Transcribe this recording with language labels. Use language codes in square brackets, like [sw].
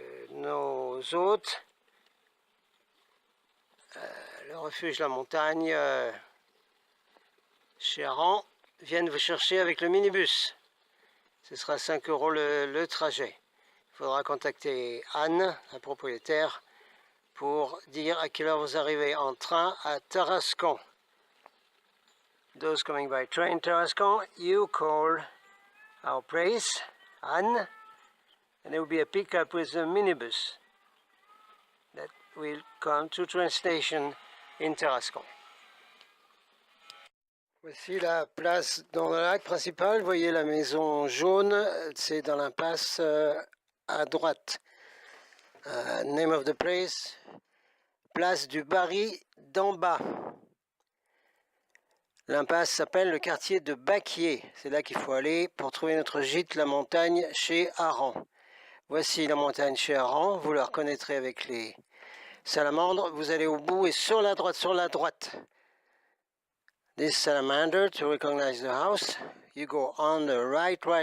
[fr] Nos hôtes, le refuge La Montagne, chez Aran, viennent vous chercher avec le minibus. Ce sera 5 € le trajet. Il faudra contacter Anne, la propriétaire, pour dire à quelle heure vous arrivez en train à Tarascon. [en] Those coming by train Tarascon, you call our place, Anne, and there will be a pickup with a minibus that will come to train station in Tarascon. [fr] Voici la place dans le lac principal. Vous voyez la maison jaune, c'est dans l'impasse à droite. [en] Name of the place, place du Barry d'en bas. [fr] L'impasse s'appelle le quartier de Baquier. C'est là qu'il faut aller pour trouver notre gîte, la montagne chez Aran. Voici la montagne chez Aran. Vous la reconnaîtrez avec salamandre, vous allez au bout et sur la droite. [en] This salamander, to recognize the house, you go on the right.